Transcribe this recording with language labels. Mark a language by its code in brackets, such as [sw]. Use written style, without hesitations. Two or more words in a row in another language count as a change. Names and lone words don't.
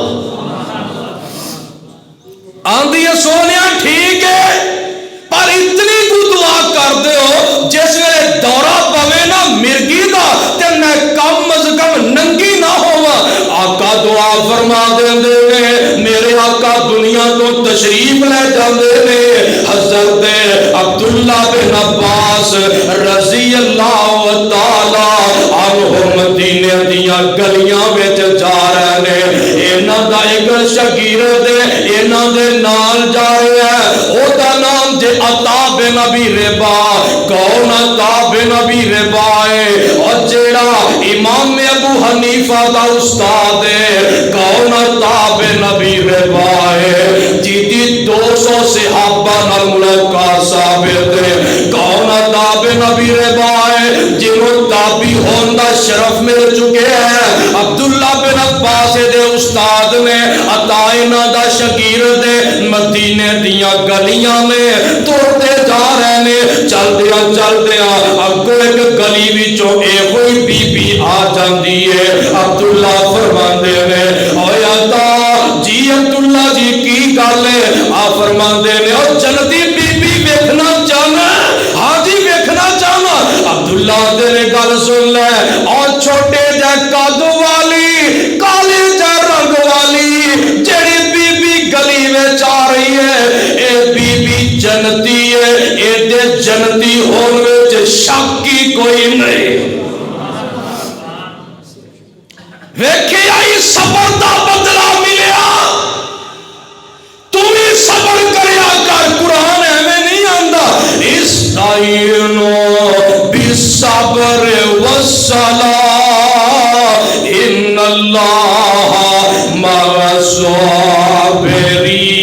[pa] آندھی ہے سونیا ٹھیک ہے، پر اتنی کو دعا کر دے ہو جس ویلے دورہ پوے نا مرگی دا تے میں کم از کم ننگی نہ ہوا۔ آقا دعا فرما دے میرے آقا دنیا تو تشریف لے جاندے نے۔ حضرت عبداللہ بن عباس [ar] رضی اللہ تعالی عنہ [pa] مدینے دیاں گلیاں وچ جا رہے نے، انہاں دا ایک شاگرد انہاں دے نال جا رہا ہے، او دا نام جے عطا بن ابی ربا۔ کون عطا بن ابی ربا ہے؟ اور جیڑا امام ابو حنیفہ دا استاد ہے۔ کون عطا بن ابی ربا ہے؟ جیدی 200 صحابہ نال ملاقات ثابت ہے۔ کون عطا بن ابی ربا ہے؟ جنہوں تابعی ہون دا شرف مل چکے ہیں۔ عبداللہ بن عباس دے استاد نے، عطا انہاں دا شاگرد مدینے دیاں گلیاں میں توڑتے جا رہے نے۔ چل دیا اگوں ایک گلی وچوں اے کوئی بی بی آ جاندی ہے۔ عبداللہ فرماندے نے، اوے عطا جی عبداللہ جی کی گل ہے؟ آ فرماندے نے، او جنتی بی بی ویکھنا چاہنا؟ ہاں جی ویکھنا چاہنا۔ عبداللہ تیرے گل سن لے، اور چھوٹے جے قد والی کالے جے رنگ والی جڑی بی بی گلی وچ آ رہی ہے، اے بی بی جنتی ہے، اے دے جنتی ہون وچ شک کی کوئی نہیں۔ ویکھے آئی صبر دا بدلہ ملیا، تم ہی صبر کریا کر۔ قرآن ایویں نہیں آندا [ar] استعینوا بالصبر والصلاۃ ان اللہ مع الصابرین۔